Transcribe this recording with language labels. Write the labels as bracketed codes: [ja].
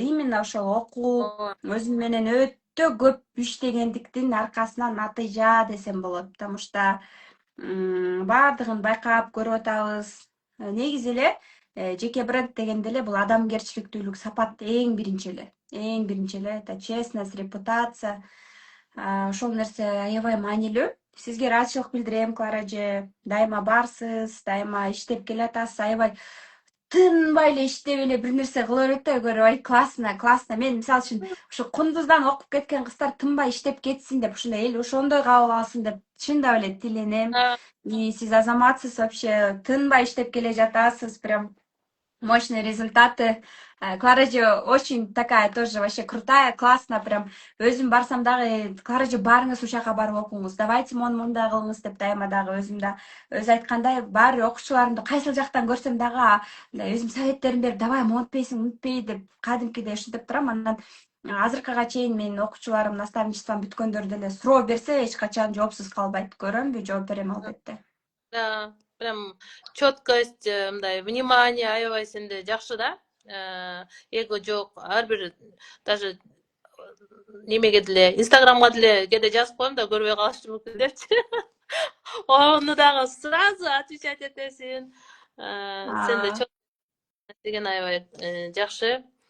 [ky] Именно ошол окуп, өзүм менен өтө көп иштегендиктин аркасынан натыйжа десем болот. [ru] Потому что [ky] баардыгын байкап көрүп атабыз. Негизи эле жеке бренд дегенде эле бул адамгерчиликтүүлүк сапат эң биринчи эле. [ru] Это честность, репутация. [ky] Ошол нерсе аябай маанилүү. Сизге ыраазычылык билдирем, Клара эже. Дайыма барсыз, дайыма иштеп келатасыз, аябай тынбай эле иштеп эле бир нерсе кыла берет да, көрөй, [ru] классно. [ky] Мен мисалы үчүн ушу Кундуздан окуп кеткен кыздар тынбай иштеп кетсин деп, ушундай эл ошондой кабыл алсын деп чындап эле тиленем. И сиз азаматсыз, [ru] вообще [ky] тынбай иштеп келе жатасыз, [ru] прям мощные результаты. [ky] Клара же [ru] очень такая тоже вообще крутая, классно, прям [ky] өзүм барсам дагы, Клара же барыңыз ушул жака барып окуңуз, [ru] давайте [ky] мындай кылыңыз деп дайыма дагы өзүм да өзү айткандай баары бир окуучуларымды кайсыл жактан көрсөм дагы өзүм советтерин берип, давай монтпей деп кадимкидей ушинтип турам. Андан азыркыга чейин менин окуучуларым, наставничеством бүткөндөр деле суроо берсе эч качан жоопсуз калбайт. Көрөмбү, жооп берем албетте. [ru] Да, прям четкость, [ky] мындай [ru] внимание [ky] аябай сенде жакшы да. Эго жок, ар бир даже немеге деле, Инстаграмга деле кээде жазып коем да, көрбөй калышы мүмкүн депчи. Ону дагы [ru] сразу отвечать [ky] этесиң. Сенде четкость деген аябай жакшы.